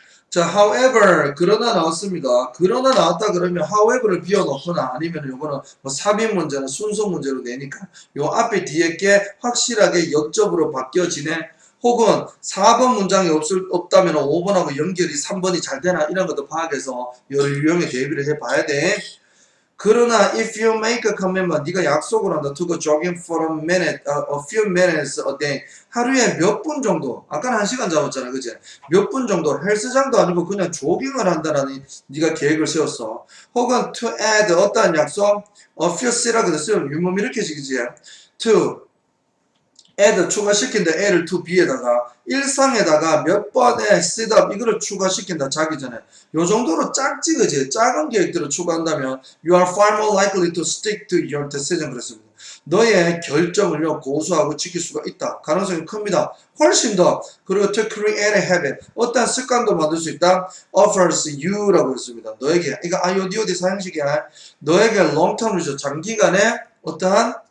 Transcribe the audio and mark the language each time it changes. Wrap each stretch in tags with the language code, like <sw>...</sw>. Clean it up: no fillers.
<ko>자, however 그러나 나왔습니다. 그러나 나왔다 그러면 however를 비워놓거나 아니면 요거는 뭐 삽입 문제는 순서 문제로 내니까 요 앞에 뒤에 게 확실하게 역접으로 바뀌어지네. 혹은 4번 문장이 없다면 5번하고 연결이 3번이 잘 되나 이런 것도 파악해서 여러 유형의 대비를 해봐야 돼. 그러나</ko> <en>if you make a commitment,</en> <ko>네가 약속을 한다.</ko> <en>To go jogging for a few minutes a day.</en> <ko>하루에 몇 분 정도. 아까는 1시간 잡았잖아, 그지? 몇 분 정도. 헬스장도 아니고 그냥 조깅을 한다라는 네가 계획을 세웠어. 혹은</ko> <en>to add</en> <ko>어떠한 약속?</ko> <en>A few sit</en> <ko>라고 됐어요. 윗몸 이렇게 시키지.</ko> <en>To add</en> <ko>추가시킨다. A를 to B에다가 일상에다가 몇 번의 sit-up 이거를 추가시킨다. 자기 전에. 요 정도로 작지 그지? 작은 계획들을 추가한다면</ko> <en>you are far more likely to stick to your decision</en> <ko>그랬습니다. 너의 결정을요 고수하고 지킬 수가 있다. 가능성이 큽니다. 훨씬 더. 그리고</ko> <en>to create a habit</en> <ko>어떠한 습관도 만들 수 있다.</ko> <en>offers you</en> <ko>라고 했습니다. 너에게 이거 IODOD 사형식이야. 너에게</ko> <en>long term</en> <ko>리저 장기간의 어떠한</ko>